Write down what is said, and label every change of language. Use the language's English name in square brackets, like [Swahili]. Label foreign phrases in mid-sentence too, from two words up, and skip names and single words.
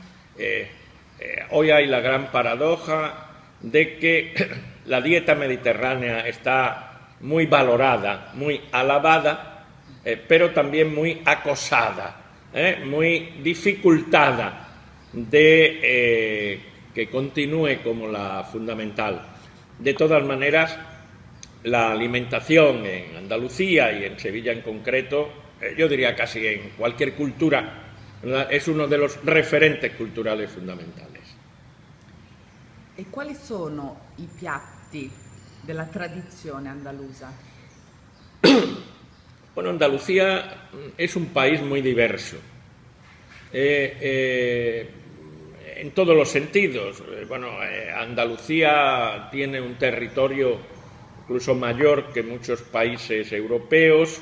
[Spanish] Hoy hay la gran paradoja de que la dieta mediterránea está muy valorada, muy alabada, pero también muy acosada, muy dificultada de que continúe como la fundamental. De todas maneras, la alimentación en Andalucía y en Sevilla en concreto, yo diría casi en cualquier cultura, ¿verdad?, es uno de los referentes culturales fundamentales. [Italian] E quali sono i piatti della tradizione andalusa? [Spanish] Bueno, Andalucía es un país muy diverso, en todos los sentidos. Andalucía tiene un territorio incluso mayor que muchos países europeos.